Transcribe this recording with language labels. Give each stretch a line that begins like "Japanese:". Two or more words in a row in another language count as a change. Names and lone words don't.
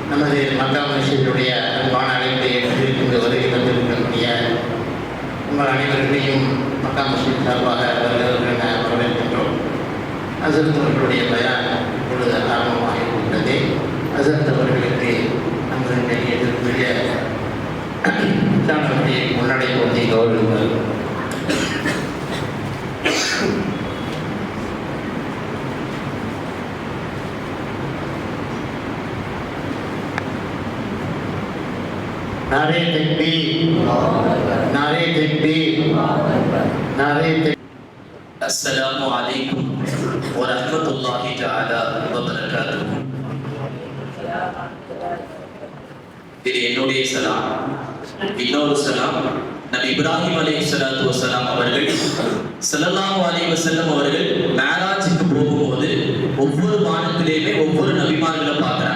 Tamil: நமது மக்கா மனுஷனுடைய அன்பான அழைப்பை ஏற்றிருக்கின்ற வருகை தந்திருக்கக்கூடிய உங்கள் அனைவர்களையும் மக்கா மனுஷன் சார்பாக வருகிறவர்கள் வரவேற்கின்றோம். அசரத் அவர்களுடைய பயான் இப்பொழுது ஆரம்பமாக இருக்கின்றது. அசரத் அவர்களுக்கு நம்மளுடைய எதிர்ப்புடைய சாணத்தை முன்னடை கொண்டு கௌரவிப்பார்.
Urdu: نعرۂ تکبیر، نعرۂ تکبیر، نعرۂ تکبیر.
Arabic: السلام عليكم و رحمة الله تعالى و بركاته.
Tamil: இது என்னுடைய சலாம். இன்னொரு சலாம் நபி இப்ராஹிம்
Arabic: عليه الصلاة والسلام
Tamil: அவர்கள்
Arabic: صلى الله عليه وسلم
Tamil: அவர்கள் மேராஜுக்கு போகும்போது ஒவ்வொரு வானத்திலேயுமே ஒவ்வொரு நபிமார்களை பார்க்குறாங்க.